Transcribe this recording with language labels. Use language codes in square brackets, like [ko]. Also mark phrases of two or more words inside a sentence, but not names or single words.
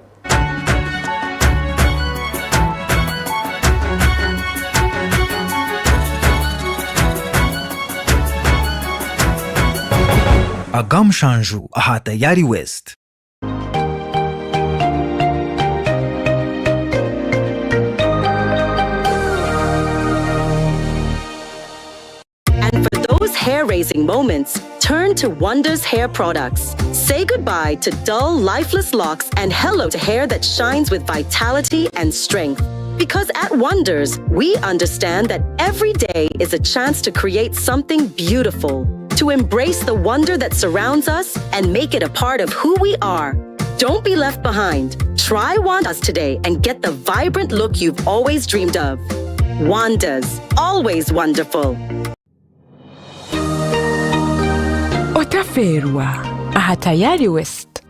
[nyn] AZAM shanju aha tayari West. [en] Hair-raising moments, turn to Wonders Hair Products. Say goodbye to dull, lifeless locks and hello to hair that shines with vitality and strength. Because at Wonders, we understand that every day is a chance to create something beautiful, to embrace the wonder that surrounds us and make it a part of who we are. Don't be left behind. Try Wonders today and get the vibrant look you've always dreamed of. Wonders, always wonderful. [nyn] Otaferwa aha tayari West.